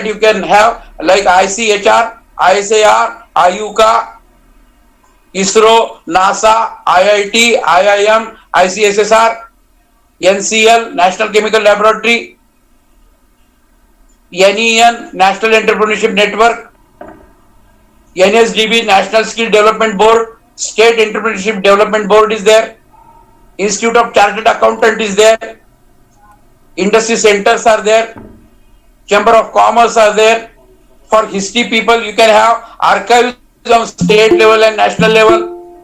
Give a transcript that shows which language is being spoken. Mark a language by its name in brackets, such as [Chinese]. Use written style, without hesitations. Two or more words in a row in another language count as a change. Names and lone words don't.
[English] You can have like ICHR, ISAR, IUCA, ISRO, NASA, IIT, IIM, ICSSR, NCL, National Chemical Laboratory, NEN, National Entrepreneurship Network, NSDB, National Skill Development Board, State Entrepreneurship Development Board is there, Institute of Chartered Accountant is there, industry centers are there, Chamber of Commerce are there. For history people, you can have archives on state level and national level.